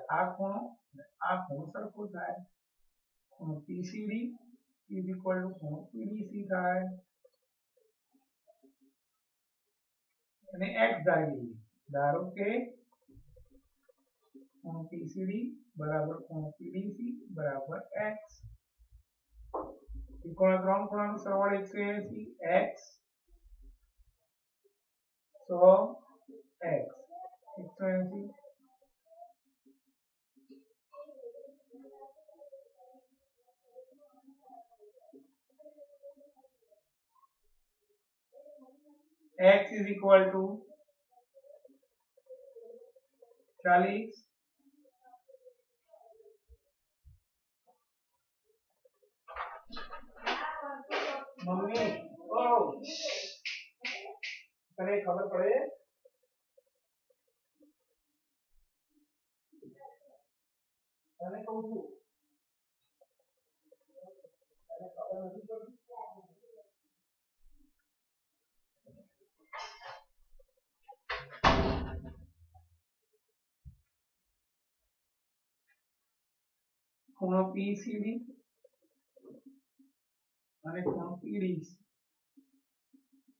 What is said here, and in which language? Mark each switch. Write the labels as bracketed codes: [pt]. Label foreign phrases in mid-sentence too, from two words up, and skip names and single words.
[gu] આ ખૂણો સરખો થાય. ખૂણો PCD ખૂણો PDC થાય. અને x ધારી, ધારો કે ખૂણો PCD બરાબર ખૂણો PDC બરાબર x. ત્રિકોણના ત્રણ ખૂણાનો સરવાળો 180, x 100 x 180. [en] x is equal to 40. [gu] મમ્મી ઓ તને ખબર પડે? તને કહું છું, તને ખબર નથી પડતી? ખૂણો PCD અને ખૂણો PDC